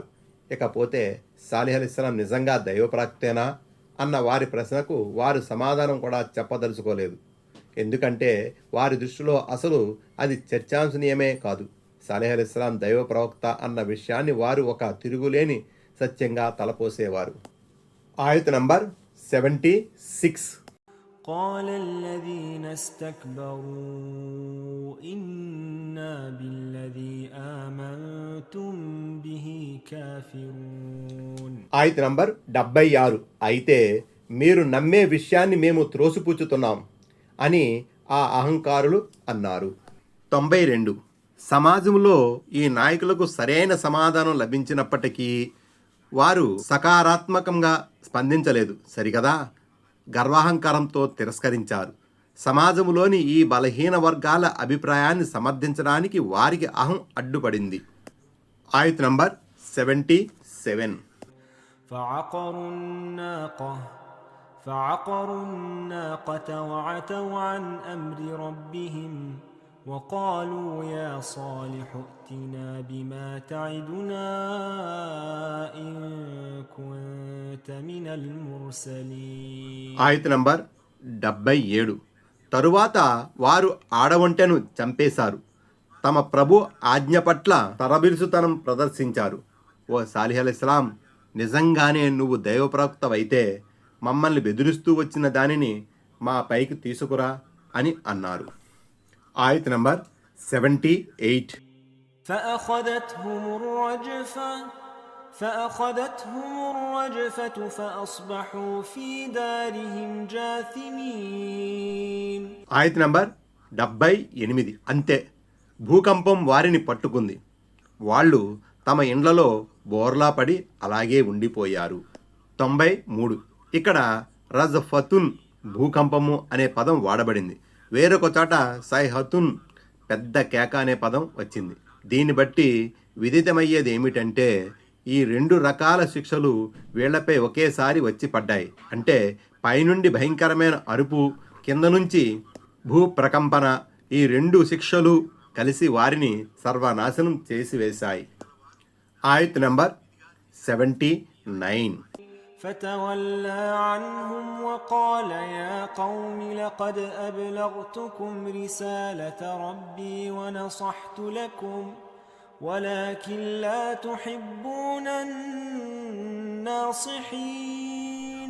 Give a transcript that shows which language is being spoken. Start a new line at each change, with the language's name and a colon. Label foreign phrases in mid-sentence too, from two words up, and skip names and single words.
Telugu: ఇకపోతే సాలిహ్ అలైహిస్సలాం నిజంగా దైవప్రాక్తేనా అన్న వారి ప్రశ్నకు వారు సమాధానం కూడా చెప్పదలుచుకోలేదు. ఎందుకంటే వారి దృష్టిలో అసలు అది చర్చాంశనీయమే కాదు. సాలిహ్ అలైహిస్సలాం దైవ ప్రవక్త అన్న విషయాన్ని వారు ఒక తిరుగులేని సత్యంగా తలపోసేవారు. ఆయత్ నంబర్ 76.
Arabic: قال الذين استكبروا إنا بالذي آمنتم به كافرون.
Telugu: ఆయత్ నంబర్ 76. అయితే మీరు నమ్మే విషయాన్ని మేము త్రోసిపుచ్చుతున్నాం అని ఆ అహంకారులు అన్నారు. 92. సమాజంలో ఈ నాయకులకు సరైన సమాధానం లభించినప్పటికీ వారు సకారాత్మకంగా స్పందించలేదు, సరికదా? గర్వాహంకారంతో తిరస్కరించారు. సమాజంలోని ఈ బలహీన వర్గాల అభిప్రాయాన్ని సమర్థించడానికి వారికి అహం అడ్డుపడింది. ఆయత్ నంబర్ 77.
Arabic: فعقروا الناقة وعتوا عن أمر ربهم وقالوا يا صالح ائتنا بما تعدنا إن كنت من المرسلين.
Telugu: ఆయత్ నంబర్ 77. తరువాత వారు ఆడవంటెను చంపేశారు. తమ ప్రభు ఆజ్ఞ పట్ల తరబిరుసుతనం ప్రదర్శించారు. ఓ సాలిహ్ అలైహిస్సలాం, నిజంగానే నువ్వు దైవప్రవక్తవైతే మమ్మల్ని బెదిరిస్తూ వచ్చిన దానిని మా పైకి తీసుకురా అని అన్నారు. ఆయత్ నంబర్ 78.
Arabic: فأخذتهم الرجفة فأصبحوا في دارهم جاثمين.
Telugu: ఆయత్ నంబర్ 78. అంతే, భూకంపం వారిని పట్టుకుంది. వాళ్ళు తమ ఇండ్లలో బోర్లా పడి అలాగే ఉండిపోయారు. 93. ఇక్కడ రజ్ఫతున్ భూకంపము అనే పదం వాడబడింది. వేరొక చోట సైహతున్ పెద్ద కేక అనే పదం వచ్చింది. దీన్ని బట్టి విదితమయ్యేది ఏమిటంటే ఈ 2 రకాల శిక్షలు వీళ్లపై ఒకేసారి వచ్చి పడ్డాయి. అంటే పైనుండి భయంకరమైన అరుపు, కింద నుంచి భూ ప్రకంపన, ఈ 2 శిక్షలు కలిసి వారిని సర్వనాశనం చేసివేశాయి. ఆయత్ నంబర్ 79.
Arabic: فتولى عنهم وقال يا قوم لقد أبلغتكم رسالة ربي ونصحت لكم ولكن لا تحبون الناصحين.